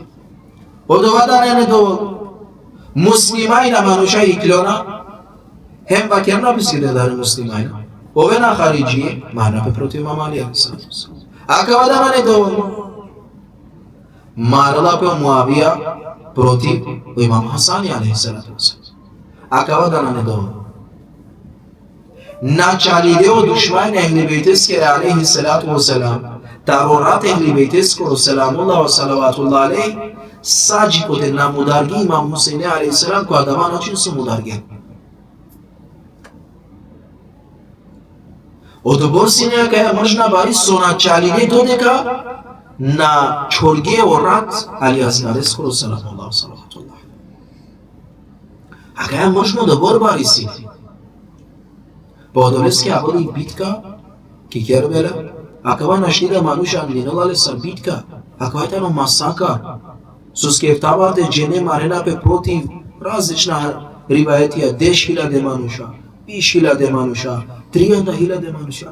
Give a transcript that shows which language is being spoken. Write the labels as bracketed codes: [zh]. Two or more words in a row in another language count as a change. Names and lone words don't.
[rom] Од ова недоволно муслимајна мануша и клона хем вакерна бисиде дари муслимајна овена хариджи маралапе против имам Али саламуллаху. Акава дана недоволно маралапе о Муавија против имам Хасани [ar] عليه الصلاة والسلام. [rom] Акава дана недоволно началиде о душман Ахли Бейтеске [ar] عليه الصلاة والسلام, [rom] тарорат Ахли Бейтеско [ar] سلام الله صلوات الله عليه, [rom] саджи коте на мударги имам Хусейне [ar] عليه السلام, [mk] која дава начин [rom] со мударги. Одобор сине каја можна бари со началиде додека на чорге орат Алијасгаре скоро [ar] سلام الله صلوات الله. [rom] А каја можно одобор бари сине. Па одолеске аболи битка ки Кербела, акава наштида мануша линалале са битка, акава тано масакар, со скефтавате джене маренапе против различна риваетија 10.000 мануша, 20.000 мануша, 30.000 мануша.